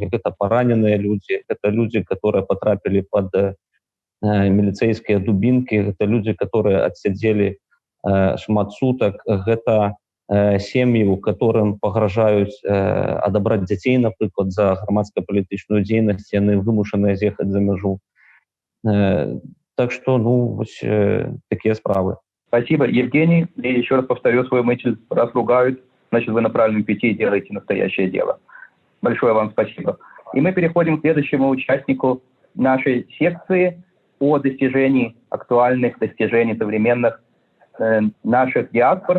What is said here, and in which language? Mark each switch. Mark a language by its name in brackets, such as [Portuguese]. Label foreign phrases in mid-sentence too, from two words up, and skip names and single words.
[Belarusian] Гэта параненыя людзі, гэта людзі, которые потрапілі пад міліцэйскія дубінкі, гэта людзі, которые адсядзелі шмат сутак, гэта сем'і, у которым пагражаюць адабраць дзяцей, напрыклад, за грамадска-палітычную дзейнасць, яны вымушаныя з'ехаць за мяжу. [Russian] Так что, [Belarusian] вось такие справы. [Russian] Спасибо, Евгений. И еще раз повторю свою мысль. Раз ругают, значит, вы на правильном пути и делаете настоящее дело. Большое вам спасибо. И мы переходим к следующему участнику нашей секции о достижении, актуальных достижений современных наших диаспор.